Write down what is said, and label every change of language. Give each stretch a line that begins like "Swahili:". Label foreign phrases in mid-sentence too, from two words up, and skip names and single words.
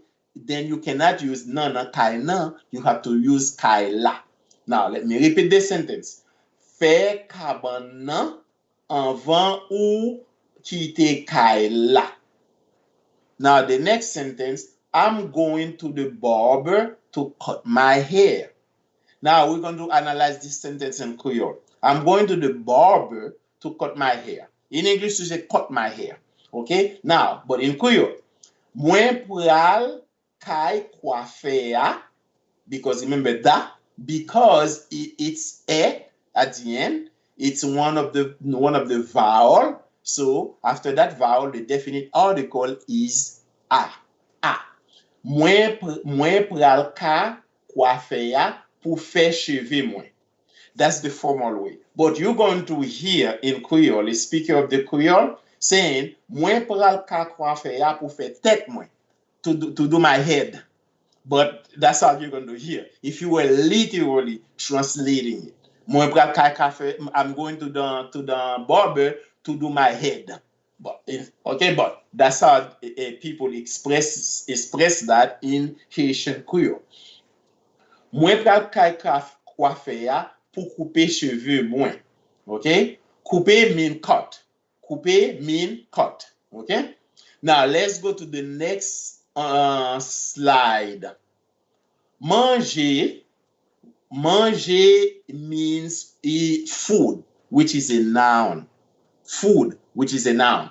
English: Then you cannot use na na kai na. You have to use kaila. Now, let me repeat this sentence.
Haitian Creole: Fè kaban nan anvan ou kite kaila.
English: Now, the next sentence, I'm going to the barber to cut my hair. Now, we're going to analyze this sentence in Creole. I'm going to the barber to cut my hair. In English, you say cut my hair. Okay? Now, but in Creole,
Haitian Creole: mwen pral kay coiffeur,
English: because remember that, because it's a at the end, it's one of the vowel. So after that vowel, the definite article is a.
Haitian Creole: Mwen pral ka coiffeur pou fè cheve mwen.
English: That's the formal way. But you're going to hear in Creole, a speaker of the Creole, saying,
Haitian Creole: mwen pral ka coiffeur pou fè tèt mwen,
English: to do my head. But that's how you're going to hear. If you were literally translating it.
Haitian Creole: Mwen pral ka coiffeur,
English: I'm going to the barber to do my head. But that's how people express that in Haitian Creole.
Haitian Creole: Mwen pral ka coiffeur pou couper cheveux mwen.
English: Okay? Couper mean cut. Couper mean cut. Okay? Now let's go to the next slide. Manger means food, which is a noun. Food, which is a noun.